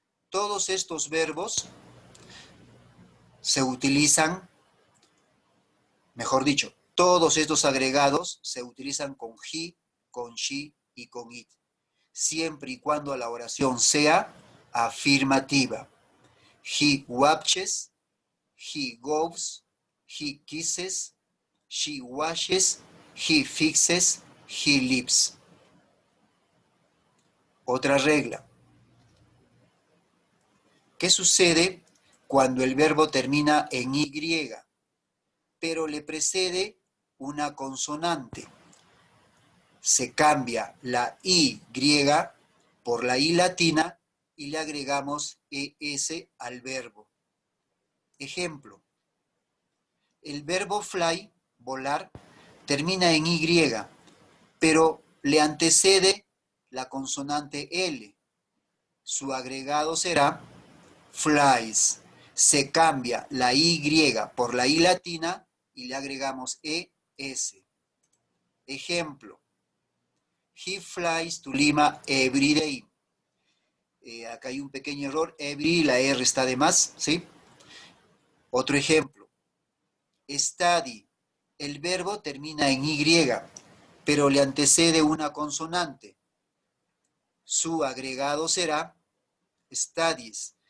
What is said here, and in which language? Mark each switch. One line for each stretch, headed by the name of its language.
Spanish: Todos estos verbos se utilizan, mejor dicho, todos estos agregados se utilizan con he, con she y con it, siempre y cuando la oración sea afirmativa.
English: He watches, he goes, he kisses, she washes, he fixes, he lives.
Spanish: Otra regla. ¿Qué sucede cuando el verbo termina en y, pero le precede una consonante? Se cambia la y por la i latina y le agregamos es al verbo. Ejemplo, el verbo fly, volar, termina en y, pero le antecede la consonante L. Su agregado será flies. Se cambia la y por la i latina y le agregamos es.
English: Ejemplo, he flies to Lima every day.
Spanish: Acá hay un pequeño error, every, la R está de más, ¿sí? Otro ejemplo, study. El verbo termina en y, pero le antecede una consonante. Su agregado será studies.